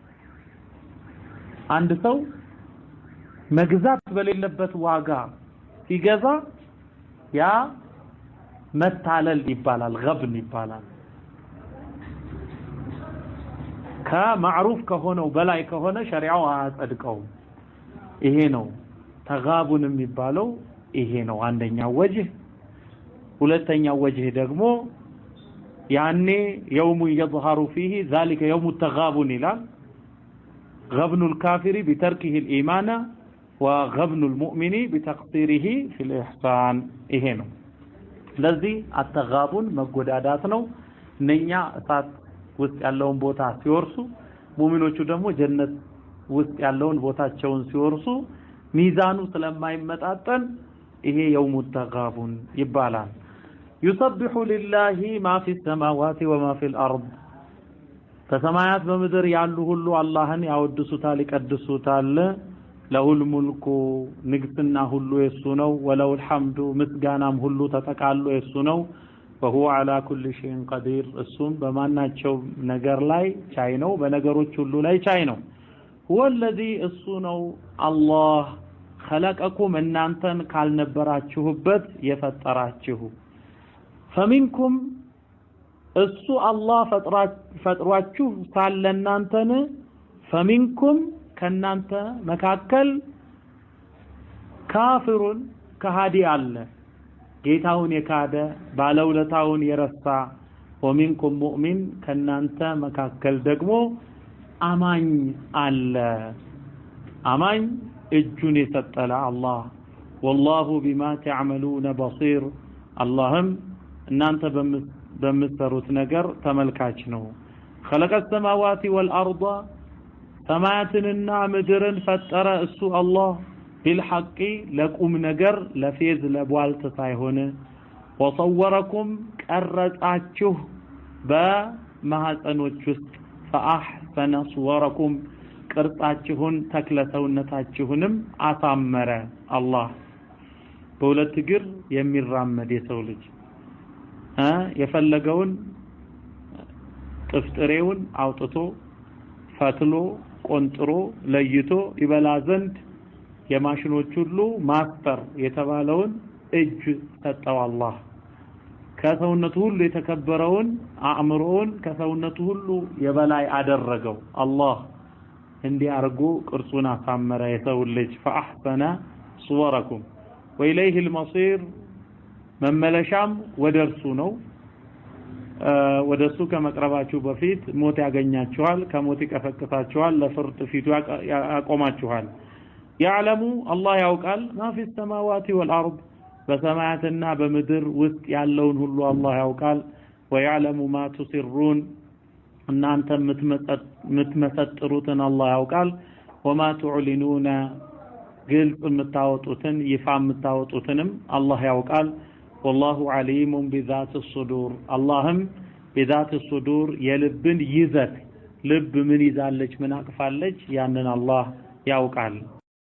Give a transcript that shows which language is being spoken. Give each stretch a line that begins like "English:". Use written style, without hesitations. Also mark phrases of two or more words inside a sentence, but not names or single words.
Amharic: አንድ ሰው መግዛት በሌለበት ዋጋ ሲገዛ ያ መታለል ይባላል፣ غبن ይባላል። ከማዕሩፍ ከሆነው በላይ ከሆነ ሸሪዓው አያጸድቀውም። ይሄ ነው ተጋቡን የሚባለው። ይሄ ነው አንደኛው ወጅህ። ሁለተኛው ወጅህ ደግሞ ያኔ የውሙ
Arabic: يظهر فيه ذلك يوم التغابن
Amharic: ይላል።
Arabic: غبن الكافر بتركه الإيمان وغبن المؤمن بتقصيره في الإحسان
Amharic: ይሄ ነው። ለዚህ አተጋቡን መጎዳዳት ነው። እነኛ እሳት ውስጥ ያለውን ቦታ ሲወርሱ ሙእሚኖቹ ደግሞ ጀነት ውስጥ ያለውን ቦታቸውን ሲወርሱ ሚዛኑ ስለማይመጣጠን ይሄ
Arabic: يوم التغابن
Amharic: ይባላል።
Arabic: يسبح لله ما في السماوات وما في الأرض
Amharic: ከሰማያት በምድር ያሉ ሁሉ አላህን ያወድሱታል ይቀድሱታል። ለሁል ሙልኩ ንግስና ሁሉ የሱ ነው።
Arabic: وله الحمد
Amharic: ምስጋናም ሁሉ ተጠቃሎ የሱ ነው።
Arabic: وهو على كل شيء قدير
Amharic: እሱም በማናቸው ነገር ላይ ቻይ ነው፣ በነገሮች ሁሉ ላይ ቻይ ነው።
Arabic: هو الذي
Amharic: እሱ ነው አላህ خلقكم እናንተን ካልነበራችሁበት የፈጠራችሁ فمنكم እሱ አላህ ፈጥሯችሁ ሳለ እናንተን فمنكم ከናንተ መካከል ካፊሩን ከሃዲ አለ ጌታውን የካደ ባለውለታውን የረሳ
Arabic: ومنكم مؤمن
Amharic: ከናንተ መካከል ደግሞ አማኝ አለ አማኝ እጁን የሰጠለ አላህ
Arabic: والله بما تعملون بصير اللهم
Amharic: እናንተ በምትሰሩት ነገር ተመልካች ነው
Arabic: خلق السماوات والارض
Amharic: ሰማያትንና ምድርን ፈጠረ እሱ አላህ بالحق ለቁም ነገር ለፌዝ ለቧልት ሳይሆን وصوركم ቀረጻችሁ በማህፀኖች ውስጥ
Arabic: فاحسن صوركم
Amharic: ቅርጻችሁን ተክለሰውነታችሁንም አሳመረ አላህ በሁለት እግር የሚራመድ የሰው ልጅ የፈለገውን ጥፍጥሬውን አውጥቶ ፈትሎ ቆንጥሮ ለይቶ ይበላ ዘንድ የማሽኖች ሁሉ ማስተር የተባለውን እጅ ሰጠው አላህ ከሰውነቱ ሁሉ የተከበረውን አእምሮውን ከሰውነቱ ሁሉ የበላይ አደረገው አላህ እንዲያርጉ ቅርጹን አሳመረ የሰው ልጅ
Arabic: فاحسن صوركم واليه المصير
Amharic: መመለሻም ወደርሱ ነው ወደሱ ከመቅረባችሁ በፊት ሞት ያገኛችኋል ከሞት ይቀፈቅፋችኋል ለፍርድ ፊቱ ያቆማችኋል
Arabic: يعلم الله
Amharic: ያውቃል ما
Arabic: في السماوات والارض
Amharic: በሰማያትና በምድር ውስጥ ያለውን ሁሉ አላህ ያውቃል
Arabic: ويعلم ما تسرون
Amharic: እናንተ የምትመሰጥሩትን አላህ ያውቃል
Arabic: وما تعلنون
Amharic: ግልጽ የምታወጡትን ይፋ የምታወጡትንም አላህ ያውቃል
Arabic: والله عليم بذات الصدور اللهم بذات الصدور
Amharic: የልብን ይዘት ልብ ምን ይዛለች ምን አቅፋለች ያንን አላህ ያውቃል